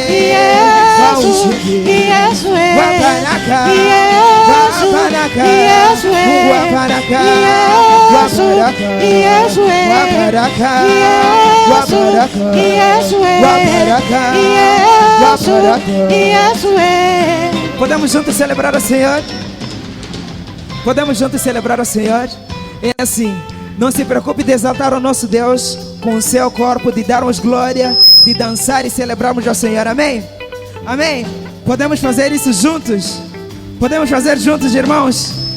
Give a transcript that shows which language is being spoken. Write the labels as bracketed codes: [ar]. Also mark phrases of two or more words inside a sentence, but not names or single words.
[sw] Wa ushindi. Wa baraka. Wa baraka. Mungu wa baraka. Wa baraka. Wa baraka. Wa baraka. Wa baraka. Wa baraka. [pt] Podemos juntos celebrar o Senhor? Podemos juntos celebrar o Senhor? É assim, não se preocupe de exaltar o nosso Deus com o seu corpo, de darmos glória, de dançar e celebrarmos ao Senhor. Amém? Amém? Podemos fazer isso juntos? Podemos fazer juntos, irmãos?